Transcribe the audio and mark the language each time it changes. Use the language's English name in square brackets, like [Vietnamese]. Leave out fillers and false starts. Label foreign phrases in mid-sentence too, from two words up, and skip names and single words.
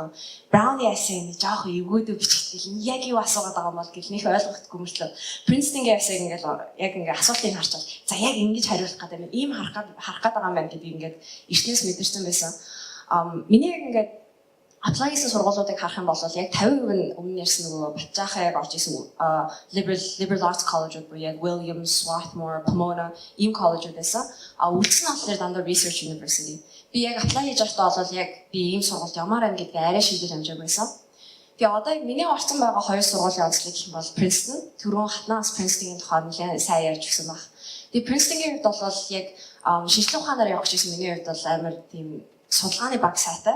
[Mongolian] Brownie essay-г жоох эвгөөдөө биччихлээ. Яг юу асуугаад байгаа юм бол гэл нөх ойлгохдаггүй мөртлөө Princeton-гийн essay-г ингээд яг ингээд асуултыг харчаад за яг ингэж хариулах гэдэг юм. Ийм харах гэдэг байгаа юм байна гэдгийг ингээд эртнээс мэдэрсэн байсан. Миний яг ингээд apply хийсэн сургуулиудыг харах юм бол яг 50% нь өмнө ярьсан нөгөө Батжаахаа яг орж исэн [English] liberal arts college [Mongolian] буюу яг Williams, Swarthmore, Pomona ийм коллежууд байсан. Үлдсэн нь болохоор дандаа [English] research university. [Mongolian] Би яг apply хийж байхдаа бол яг би ийм сургуульд ямаар байна гэдгийг арай шийдэж амжаагүй байсан. Тэгээ одоо яг миний орсон байгаа хоёр сургуулийн онцлог гэх юм бол Princeton, түрүүн хатнаас Princeton-ийн тухай нэлээд сайн ярьж өгсөн баг. Тэгээ Princeton-ийн хувьд бол яг шинжлэх ухаанаар явах гэсэн миний хувьд бол амар тийм судалгааны баг сайтай.